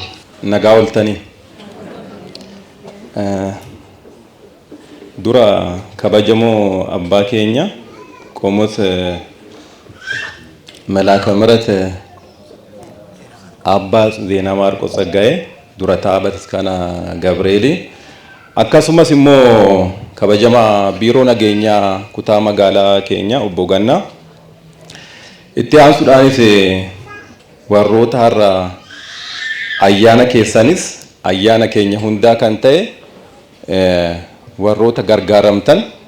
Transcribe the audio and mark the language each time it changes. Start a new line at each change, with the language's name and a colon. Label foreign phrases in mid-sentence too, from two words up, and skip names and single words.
Oromo: ነጋውልተኒ ዱራ ከበጀሞ አባ ኬኛ ቆሞት መላከ ምሕረት አባ ዜና ማርቆስ ጸጋዬ ዱረታ በተስካና ገብርኤል akkasumas immoo kabajama biiroo nageenyaa kutaa magaalaa keenya obbo Gannaa itti aansuudhaanis warroota har'a ayyaana keessanis ayyaana keenya hundaa kan ta'e warroota gargaaramtan